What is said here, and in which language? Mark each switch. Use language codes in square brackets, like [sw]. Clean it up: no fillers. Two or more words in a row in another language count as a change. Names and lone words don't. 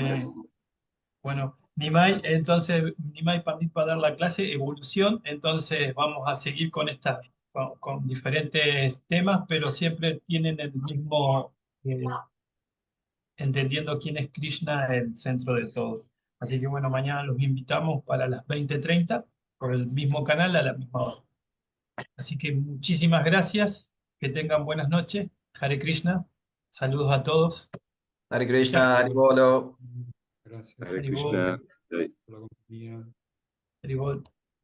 [es] Bueno, Nimai Pandit va a dar la clase Evolución, entonces vamos a seguir con con diferentes temas, pero siempre tienen el mismo, entendiendo quién es Krishna, el centro de todo. Así que bueno, mañana los invitamos para las 20:30 por el mismo canal a la misma hora. Así que muchísimas gracias, que tengan buenas noches. [sa] Hare Krishna, [es] saludos a todos. [sa] Hare Krishna, Hare Bolo. [es] Gracias [sa] Hare Hare Bol. Krishna. [es] por la compañía. [sa] Hare Bol.